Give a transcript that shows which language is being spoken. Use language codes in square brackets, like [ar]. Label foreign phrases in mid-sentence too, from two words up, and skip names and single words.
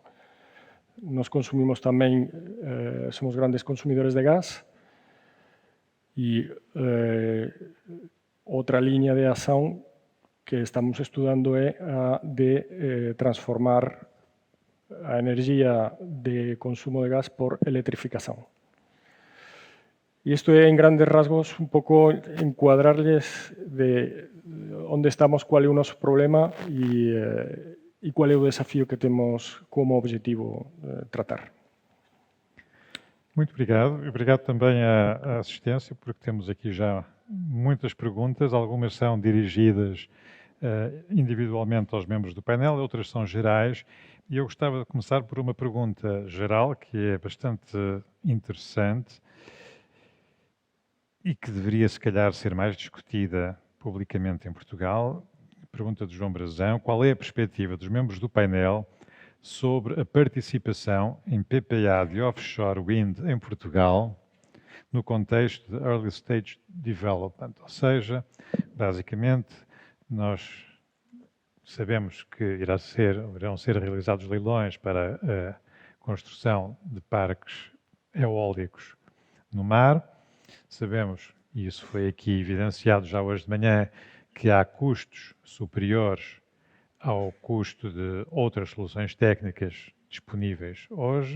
[gl] Nos consumimos tamén, somos grandes consumidores de gas e outra liña de acción que estamos estudando é a de transformar a enerxía de consumo de gas por electrificación. E isto é, en grandes rasgos, un pouco encuadrarles de onde estamos, cual é o noso problema e cual é o desafío que temos como objetivo tratar. [pt] Muito obrigado. Obrigado também à assistência, porque temos aqui já muitas perguntas. Algumas são dirigidas individualmente aos membros do painel, outras são gerais. E eu gostava de começar por uma pergunta geral, que é bastante interessante e que deveria, se calhar, ser mais discutida publicamente em Portugal. Pergunta de João Brazão: qual é a perspectiva dos membros do painel sobre a participação em PPA de [en] offshore wind [pt] em Portugal no contexto de [en] early stage development? [pt] Ou seja, basicamente, nós sabemos que irão ser realizados leilões para a construção de parques eólicos no mar. Sabemos, e isso foi aqui evidenciado já hoje de manhã, que há custos superiores ao custo de outras soluções técnicas disponíveis hoje.